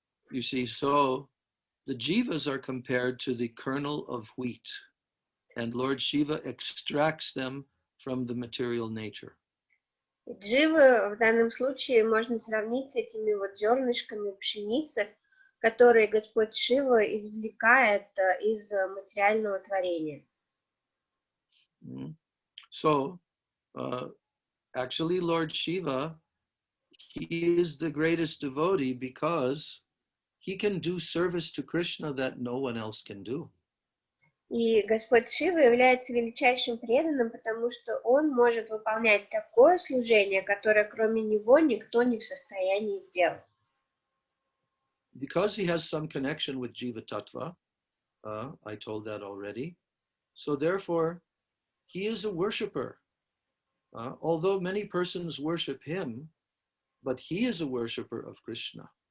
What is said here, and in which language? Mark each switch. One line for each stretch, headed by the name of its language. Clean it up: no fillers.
English: You see, so the jivas are compared to the kernel of wheat, and Lord Shiva extracts them from the material nature.
Russian: Дживы в данном случае можно сравнить с этими вот зернышками пшеницы, которые Господь Шива извлекает из материального творения.
English: So, actually, Lord Shiva, he is the greatest devotee because he can do service to Krishna that no one else can do.
Russian: И Господь Шива является величайшим преданным, потому что он может выполнять такое служение, которое кроме него никто не в состоянии сделать.
English: Because he has some connection with Jiva Tattva, I told that already, so therefore he is a worshipper. Although many persons worship him, but he is a worshipper of Krishna.